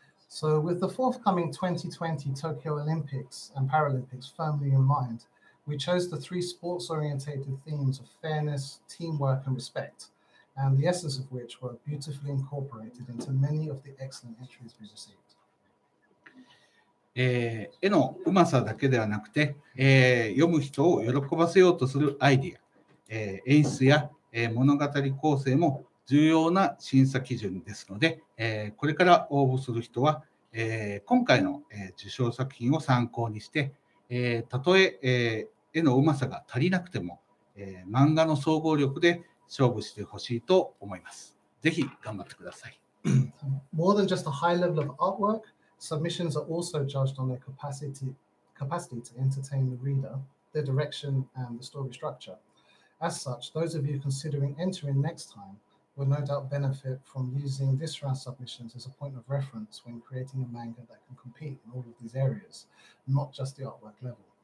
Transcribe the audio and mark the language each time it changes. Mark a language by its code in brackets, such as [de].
[en] So, with the forthcoming 2020 Tokyo Olympics and Paralympics firmly in mind, we chose the three sports-oriented themes of fairness, teamwork, and respect, and the essence of which were beautifully incorporated into many of the excellent entries we received. [ja] 絵のうまさだけではなくて、読む人を喜ばせようとするアイディア、演出や、物語構成も重要な審査基準ですので、これから応募する人は、今回の、受賞作品を参考にして、たとえ、絵のうまさが足りなくても、漫画の総合力で勝負してほしいと思います。ぜひ頑張ってください。 [en] More than just a high level of artwork, submissions are also judged on their capacity to entertain the reader, their direction, and the story structure. As such, those of you considering entering next time will no doubt benefit from using this round's submissions as a point of reference when creating a manga that can compete in all of these areas, not just the artwork level.